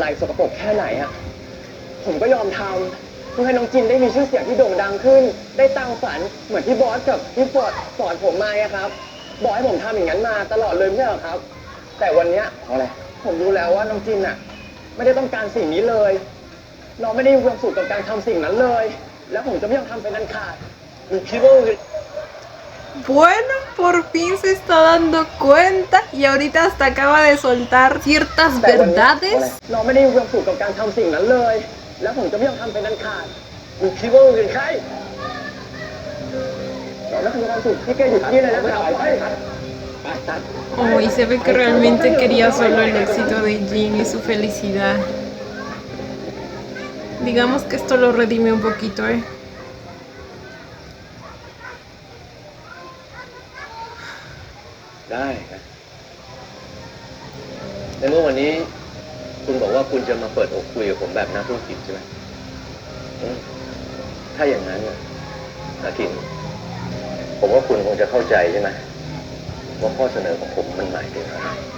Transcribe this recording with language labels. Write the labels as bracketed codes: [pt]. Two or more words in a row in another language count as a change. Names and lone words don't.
[th] สกปรกแค่ไหนอะผมก็ยอมทำเพื่อให้น้องจินได้มีชื่อเสียงที่โด่งดังขึ้น ได้ตั้งฝันเหมือนที่บอสกับพี่ฟอร์ดสอนผมมาอะครับบอกให้ผมทำอย่างนั้นมาตลอดเลยไม่ใช่เหรอครับ แต่วันเนี้ยอะไรผมรู้แล้วว่าน้องจินอะไม่ได้ต้องการสิ่งนี้เลยน้องไม่ได้มีความสุขกับการทำสิ่งนั้นเลย แล้วผมจะไม่ยอมทำเป็นอันขาดหรือคิดว่า [es] Bueno, por fin se está dando cuenta y ahorita hasta acaba de soltar ciertas [th] แต่วันเนี้ย [es] verdades. [th] น้องไม่ได้มีความสุขกับการทำสิ่งนั้นเลย แล้วผมจะไม่ยอมทำเป็นอันขาดหรือคิดว่าเป็นใครน้องไม่มีความสุขที่แกอยู่ที่นี่เลยนะครับไปตัด [es] Oh, y se ve que realmente quería solo el éxito de Jin y su felicidad. Digamos que esto lo redime un poquito, ¿eh? [th] ได้นะในเมื่อวันนี้คุณบอกว่าคุณจะมาเปิดอกคุยกับผมแบบนักธุรกิจใช่ไหมถ้าอย่างนั้นน่ะอากินผมว่าคุณคงจะเข้าใจใช่ไหมว่าข้อเสนอของผมมันหมายถึงอะไร